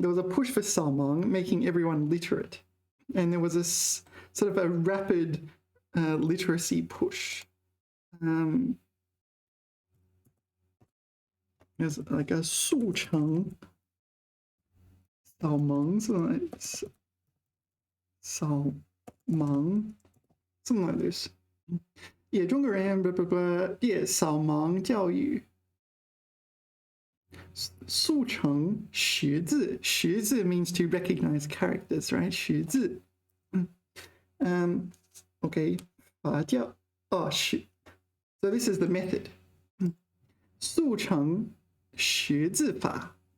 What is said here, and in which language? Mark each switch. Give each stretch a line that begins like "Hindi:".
English: There was a push for 扫盲, making everyone literate, and there was this sort of a rapid literacy push. There's like a 速成扫盲,扫盲, something like this.
Chinese: Yeah, 中国人 yeah, 扫盲教育. 速成识字.
English: 识字 means to recognize characters, right?
Chinese: 识字.
English: Okay. 法教.Oh, shit. So this is the method.
Chinese: 速成识字法.